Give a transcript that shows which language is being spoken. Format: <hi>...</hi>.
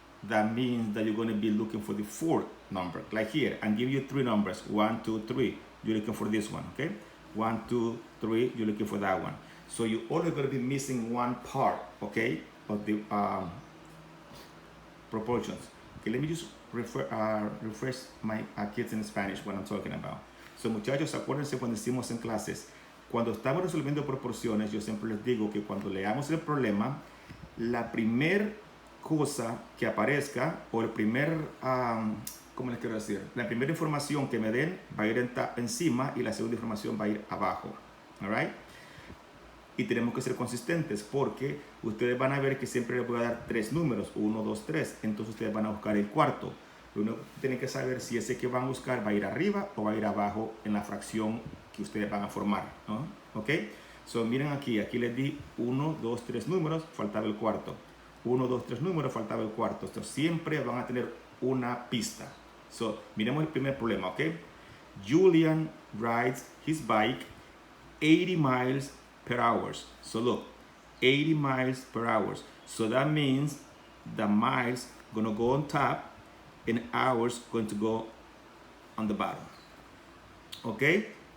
<en>That means that you're going to be looking for the 4th number, like here, and give you 3 numbers, 1, 2, 3, you're looking for this one, okay? 1, 2, 3, you're looking for that one. So you're only going to be missing one part, okay, of the proportions. Okay, let me just refresh my kids in Spanish what I'm talking about.</en> <es>So muchachos, acuérdense cuando decimos en clases, cuando estamos resolviendo proporciones, yo siempre les digo que cuando leamos el problema, la primer cosa que aparezca, o el primer, ¿cómo les quiero decir? La primera información que me den va a ir encima y la segunda información va a ir abajo,</es> <en>all right?</en> <es>Y tenemos que ser consistentes, porque ustedes van a ver que siempre les voy a dar 3 números, 1, 2, 3, entonces ustedes van a buscar el cuarto. Lo único que tienen que saber si ese que van a buscar va a ir arriba o va a ir abajo en la fracción que ustedes van a formar, ¿no? ¿Ok? So miren aquí les di 1, 2, 3 números, faltaba el cuarto. 1, 2, 3 números, faltaba el cuarto. Entonces, siempre van a tener una pista. So, miremos el primer problema, ¿ok?</es> <en>Julian rides his bike 80 miles per hour. So look, 80 miles per hour. So that means the miles gonna go on top and hours going to go on the bottom. Okay?</en>